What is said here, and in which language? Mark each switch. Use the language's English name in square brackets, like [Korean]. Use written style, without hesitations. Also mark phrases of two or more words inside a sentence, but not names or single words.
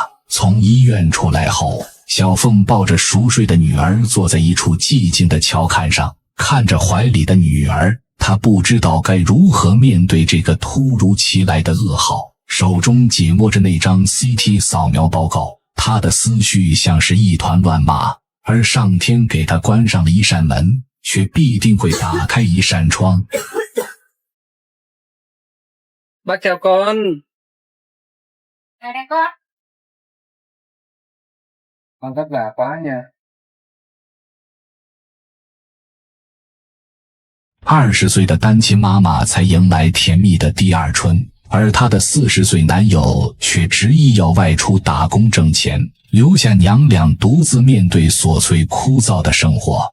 [Chinese] 从医院出来后，小凤抱着熟睡的女儿坐在一处寂静的桥坎上，看着怀里的女儿，她不知道该如何面对这个突如其来的噩耗，手中紧握着那张 CT 扫描报告，她的思绪像是一团乱麻，而上天给她关上了一扇门，却必定会打开一扇窗。 [Vietnamese] Bác chào con. Chào đây con. Con vất vả quá nha. [Chinese] 20 岁的单亲妈妈才迎来甜蜜的第2春，而她的40岁男友却执意要外出打工挣钱，留下娘俩独自面对琐碎枯燥的生活。